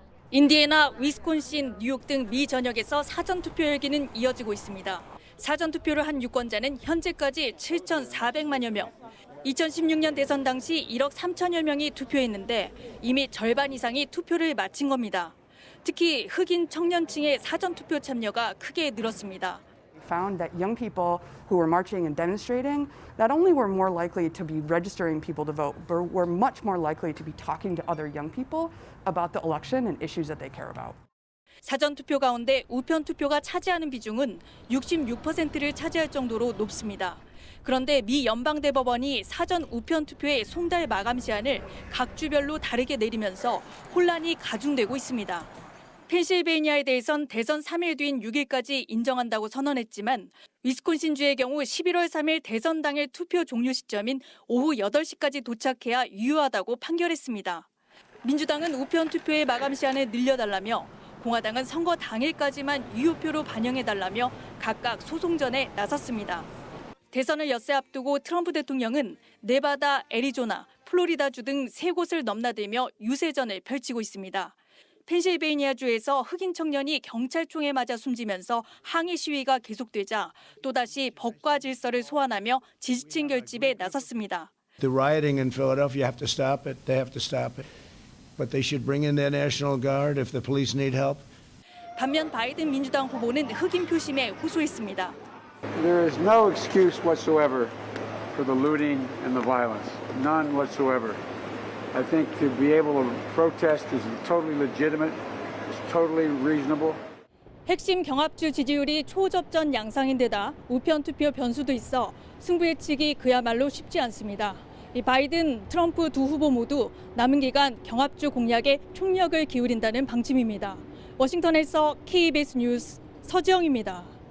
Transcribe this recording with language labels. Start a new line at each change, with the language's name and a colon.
Korean: 인디애나, 위스콘신, 뉴욕 등 미 전역에서 사전 투표 열기는 이어지고 있습니다. 사전 투표를 한 유권자는 현재까지 7,400만여 명. 2016년 대선 당시 1억 3천여 명이 투표했는데 이미 절반 이상이 투표를 마친 겁니다. 특히 흑인 청년층의 사전 투표 참여가 크게 늘었습니다.
English: Found that young people who were marching and demonstrating not only were more likely to be registering people to vote, but were much more likely to be talking to other young people about the election and issues that they care about.
Korean: 사전 투표 가운데 우편 투표가 차지하는 비중은 66%를 차지할 정도로 높습니다. 그런데 미 연방대법원이 사전 우편 투표의 송달 마감 시한을 각 주별로 다르게 내리면서 혼란이 가중되고 있습니다. 펜실베이니아에 대해선 대선 3일 뒤인 6일까지 인정한다고 선언했지만 위스콘신주의 경우 11월 3일 대선 당일 투표 종료 시점인 오후 8시까지 도착해야 유효하다고 판결했습니다. 민주당은 우편 투표의 마감 시한을 늘려달라며 공화당은 선거 당일까지만 유효표로 반영해달라며 각각 소송전에 나섰습니다. 대선을 엿새 앞두고 트럼프 대통령은 네바다, 애리조나, 플로리다주 등 3곳을 넘나들며 유세전을 펼치고 있습니다. 펜실베이니아주에서 흑인 청년이 경찰총에 맞아 숨지면서 항의 시위가 계속되자 또다시 법과 질서를 소환하며 지지층 결집에 나섰습니다.
English: The rioting in Philadelphia, you have to stop it. They have to stop it. But they should bring in their National Guard if the police need help.
Korean: 반면 바이든 민주당 후보는 흑인 표심에 호소했습니다.
English: There is no excuse whatsoever for the looting and the violence. None whatsoever. I think to be able to protest is totally legitimate. It's totally reasonable.
Korean: 핵심 경합주 지지율이 초접전 양상인데다 우편 투표 변수도 있어 승부 예측이 그야말로 쉽지 않습니다. 이 바이든, 트럼프 두 후보 모두 남은 기간 경합주 공략에 총력을 기울인다는 방침입니다. 워싱턴에서 KBS 뉴스 서지영입니다.